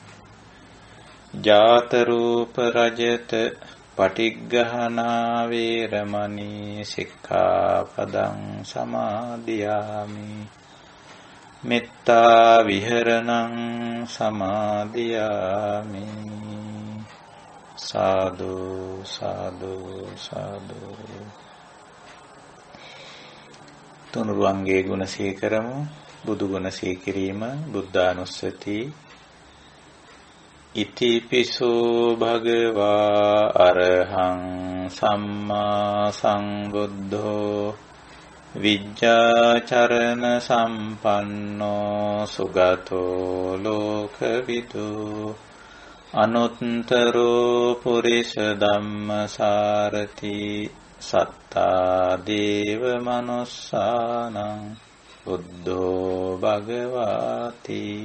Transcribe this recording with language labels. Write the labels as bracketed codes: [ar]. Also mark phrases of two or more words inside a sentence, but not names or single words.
[pi] ජාත රූප රජත පටිග්ගහනා වේරමණී සික්ඛාපදං සමාදියාමි. මෙත්තා විහරණං සමාදියාමි. [si] සාදු සාදු සාදු. තුනුරුවන්ගේ ගුණ සීකරමු. බුදු ගුණ සීකිරීම බුද්ධානුස්සති. [pi] ඉතිපිසෝ භගවා අරහං සම්මා සම්බුද්ධෝ විජ්ජාචරණ සම්පන්නෝ සුගතෝ ලෝකවිදු අනුත්තරෝ පුරිස ධම්මසාරති සත්තා දේව මනුස්සානං බුද්ධෝ භගවාති.